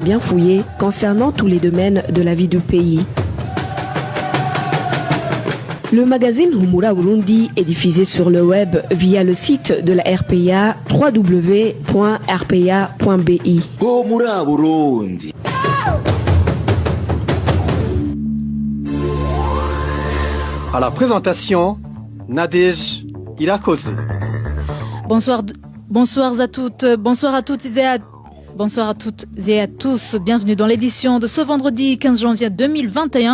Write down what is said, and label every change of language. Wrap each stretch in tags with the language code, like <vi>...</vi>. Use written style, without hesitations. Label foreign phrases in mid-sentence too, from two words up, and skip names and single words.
<fr>bien fouillé concernant tous les domaines de la vie du pays. Le magazine Humura Burundi est diffusé sur le web via le site de la RPA www.rpa.bi. Humura Burundi. À la présentation, Nadège Irakoze. Bonsoir à toutes et à tous. Bienvenue dans l'édition de ce vendredi 15 janvier 2021.</fr>